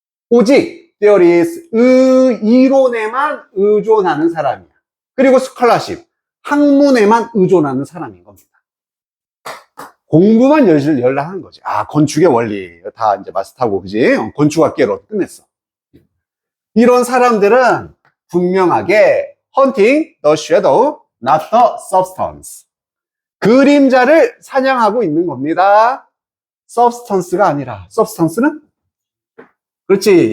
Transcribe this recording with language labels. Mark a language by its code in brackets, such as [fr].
[ko] 오직 [en] there is [ko] 이론에만 의존하는 사람이야. 그리고 scholarship 학문에만 의존하는 사람인 겁니다. 공부만 열심히 하는 거지. 건축의 원리 다 이제 마스터하고 그지? 건축학계로 끝냈어. 이런 사람들은 분명하게 [en] hunting the shadow, not the substance. [ko] 그림자를 사냥하고 있는 겁니다. substance가 아니라 substance는 그렇지.